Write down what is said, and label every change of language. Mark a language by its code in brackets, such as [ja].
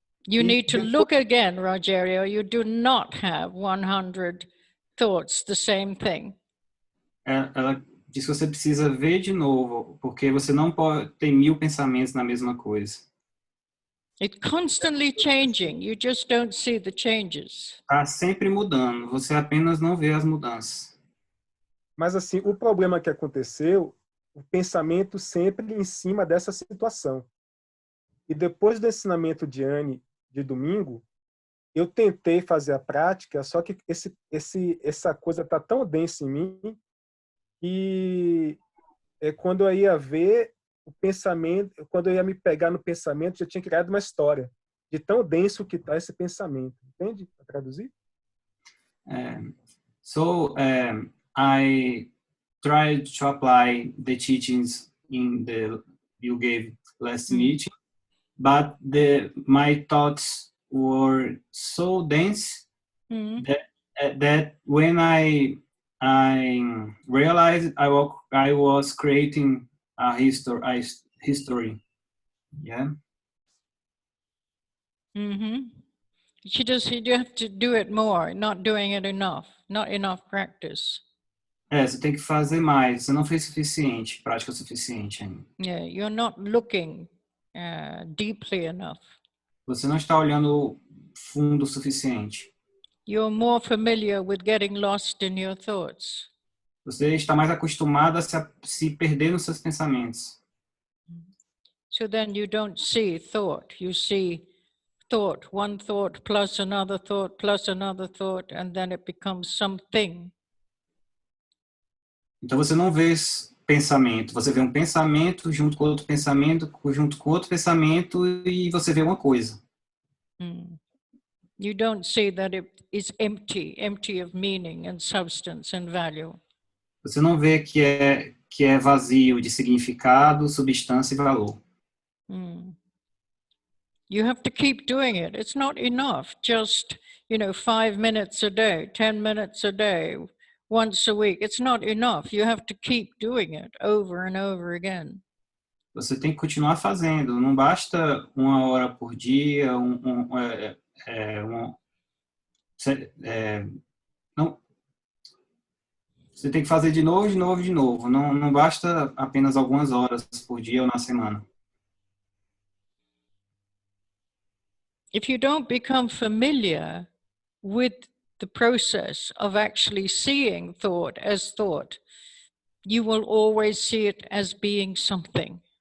[en] You need to look again, Rogério. You do not have 100 thoughts, the same thing. [pt] Ela diz que você precisa ver de novo, porque você não pode ter 1000 pensamentos na mesma coisa. [en] It's constantly changing. You just don't see the changes. [pt] Está sempre mudando, você apenas não vê as mudanças. Mas, assim, o problema que aconteceu, o pensamento sempre em cima dessa situação. E depois do ensinamento de Anne, de domingo, eu tentei fazer a prática, só que essa coisa está tão densa em mim que quando eu ia ver o pensamento, quando eu ia me pegar no pensamento, já tinha criado uma história de tão denso que está esse pensamento. Entende? Para traduzir? [en] So I tried to apply the teachings you gave last meeting, but my thoughts were so dense that when I realized I was creating a history. Yeah. You have to do it more, not doing it enough, not enough practice. [pt] Você tem que fazer mais. Você não fez suficiente, prática suficiente ainda. [en] Yeah, you're not looking deeply enough. [pt] Você não está olhando fundo o suficiente. [en] You're more familiar with getting lost in your thoughts. [pt] Você está mais acostumado a se perder nos seus pensamentos. [en] So then you don't see thought. You see thought, one thought plus another thought, and then it becomes something. [pt] Então você não vê pensamento, você vê um pensamento junto com outro pensamento, junto com outro pensamento e você vê uma coisa. [en] You don't see that it is empty of meaning and substance and value. [pt] Você não vê que é vazio de significado, substância e valor. [en] You have to keep doing it. It's not enough. Just, 5 minutes a day, 10 minutes a day, once a week. It's not enough. You have to keep doing it over and over again. [pt] Você tem que continuar fazendo. Não basta 1 hora por dia, não. Você tem que fazer de novo, de novo, de novo. Não basta apenas algumas horas por dia ou na semana. [en] If you don't become familiar with the process of actually seeing thought as thought, you will always see it as being something.